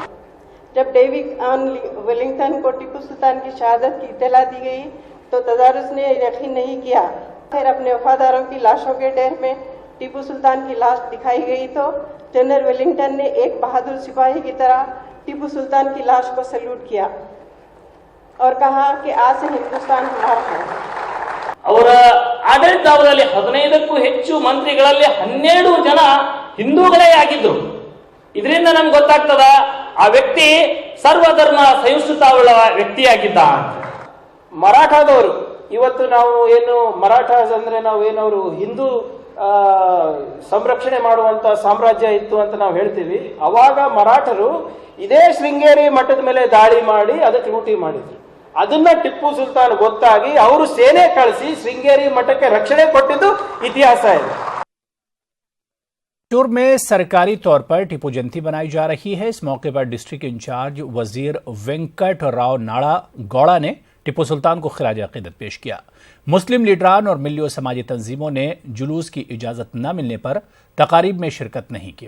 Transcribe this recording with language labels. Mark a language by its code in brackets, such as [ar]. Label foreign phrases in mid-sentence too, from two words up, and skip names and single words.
[ur] جب ڈیوڈ ویلنگٹن کو ٹیپو سلطان کی شہادت کی اطلاع دی گئی تو تدارس نے یقین نہیں کیا. پھر اپنے وفاداروں کی لاشوں کے ڈھیر میں ٹیپو سلطان کی لاش دکھائی گئی تو جنرل ویلنگٹن نے ایک بہادر سپاہی کی طرح ٹیپو سلطان کی لاش کو سیلیوٹ کیا اور کہا کہ آج سے ہندوستان ہمارا ہے. [kn] ಅವರ ಆಡಳಿತಾವಧಿಯಲ್ಲಿ 15ಕ್ಕೂ ಹೆಚ್ಚು ಮಂತ್ರಿಗಳಲ್ಲಿ 12 ಜನ ಹಿಂದೂಗಳೇ ಆಗಿದ್ರು। ಇದರಿಂದ ನಮಗೆ ಗೊತ್ತಾಗ್ತದ ಆ ವ್ಯಕ್ತಿ ಸರ್ವಧರ್ಮ ಸಹಿಷ್ಣುತಾವುಳ್ಳ ವ್ಯಕ್ತಿಯಾಗಿದ್ದ ಅಂತ। ಮರಾಠಾದವರು ಇವತ್ತು ನಾವು ಏನು ಮರಾಠಾಸ್ ಅಂದ್ರೆ ನಾವು ಏನವರು ಹಿಂದೂ ಸಂರಕ್ಷಣೆ ಮಾಡುವಂತ ಸಾಮ್ರಾಜ್ಯ ಇತ್ತು ಅಂತ ನಾವು ಹೇಳ್ತೀವಿ। ಅವಾಗ ಮರಾಠರು ಇದೇ ಶೃಂಗೇರಿ ಮಠದ ಮೇಲೆ ದಾಳಿ ಮಾಡಿ ಅದಕ್ಕೆ ಲೂಟಿ ಮಾಡಿದ್ರು। ಅದನ್ನ ಟಿಪ್ಪು ಸುಲ್ತಾನ್ ಗೊತ್ತಾಗಿ ಅವರು ಸೇನೆ ಕಳಿಸಿ ಶೃಂಗೇರಿ ಮಠಕ್ಕೆ ರಕ್ಷಣೆ ಕೊಟ್ಟಿದ್ದು ಇತಿಹಾಸ ಇದೆ। [ur] میسور میں سرکاری طور پر ٹیپو جینتی بنائی جا رہی ہے. اس موقع پر [en] district in-charge [ur] وزیر وینکٹ راؤ ناڈا گوڑا نے ٹیپو سلطان کو خراج عقیدت پیش کیا. مسلم لیڈران اور ملیو سماجی تنظیموں نے جلوس کی اجازت نہ ملنے پر تقاریب میں شرکت نہیں کی.